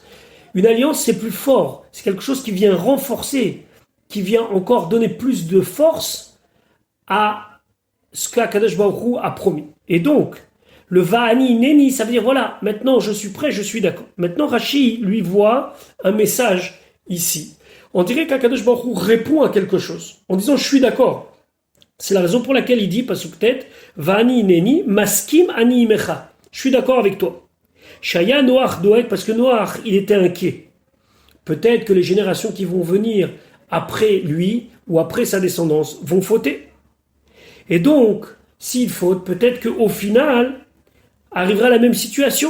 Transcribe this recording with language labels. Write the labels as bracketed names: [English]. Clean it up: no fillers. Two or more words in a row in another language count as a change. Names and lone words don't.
[French] Une alliance, c'est plus fort. C'est quelque chose qui vient renforcer, qui vient encore donner plus de force à ce qu' [Hebrew] הקדוש ברוך הוא [French] a promis. Et donc, le [Hebrew] ואני הנני, [French] ça veut dire voilà, maintenant je suis prêt, je suis d'accord. Maintenant Rashi lui voit un message ici. On dirait qu' [Hebrew] הקדוש ברוך הוא [French] répond à quelque chose en disant je suis d'accord. C'est la raison pour laquelle il dit [Hebrew] פסוק ט ואני הנני מסכים אני עמך. [French] Je suis d'accord avec toi. [Hebrew] שהיה נח דואג, [French] parce que Noach il était inquiet. Peut-être que les générations qui vont venir après lui ou après sa descendance vont fauter. Et donc s'il faute, peut-être qu'au final arrivera la même situation.